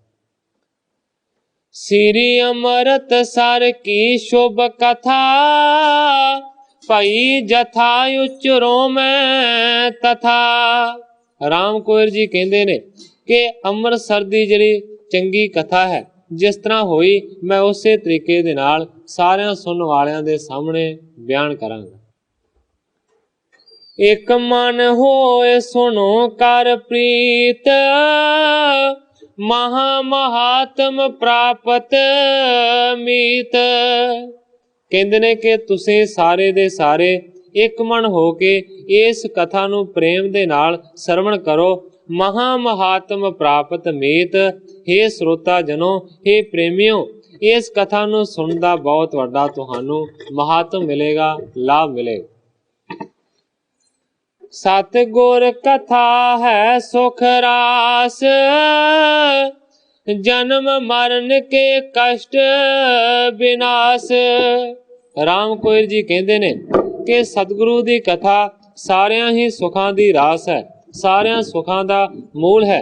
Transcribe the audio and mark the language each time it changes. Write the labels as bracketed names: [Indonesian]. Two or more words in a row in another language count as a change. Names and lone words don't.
[Braj] श्री अमृतसर की शुभ कथा भई जथा उचरो मैं तथा। [Punjabi] ਰਾਮ ਕੌਰ ਜੀ ਕਹਿੰਦੇ ਨੇ ਕਿ ਅੰਮ੍ਰਿਤਸਰ ਦੀ ਜਿਹੜੀ ਚੰਗੀ ਕਥਾ ਹੈ, ਜਿਸ ਤਰ੍ਹਾਂ ਹੋਈ ਮੈਂ ਉਸੇ ਤਰੀਕੇ ਦੇ ਨਾਲ ਸਾਰਿਆਂ ਸੁਣਨ ਵਾਲਿਆਂ ਦੇ ਸਾਹਮਣੇ ਬਿਆਨ ਕਰਾਂਗਾ। [Braj] एक मन होए सुनो कर प्रीत, महा महात्म प्राप्त मीत। [Punjabi] ਕਹਿੰਦੇ ਨੇ ਕਿ ਤੁਸੀਂ ਸਾਰੇ ਦੇ ਸਾਰੇ ਇੱਕ ਮਨ ਹੋ ਕੇ ਇਸ ਕਥਾ ਨੂੰ ਪ੍ਰੇਮ ਦੇ ਨਾਲ ਸਰਵਣ ਕਰੋ। [Braj] महा महात्म प्राप्त मीत। [Punjabi] हे ਸਰੋਤਾ ਜਨੋ, हे ਪ੍ਰੇਮਿਓ, ਇਸ ਕਥਾ ਨੂੰ ਸੁਣਨ ਦਾ ਬਹੁਤ ਵੱਡਾ ਤੁਹਾਨੂੰ ਮਹਾਤਮ ਮਿਲੇਗਾ, ਲਾਭ ਮਿਲੇਗਾ। [Braj] सतगुर कथा है सुख रास, जन्म मरण के कष्ट विनाश। [Hindi] राम कोयर जी कहते ने कि सतगुरु की कथा सारिया ही सुखों की रास है, सारिया सुखों का मूल है।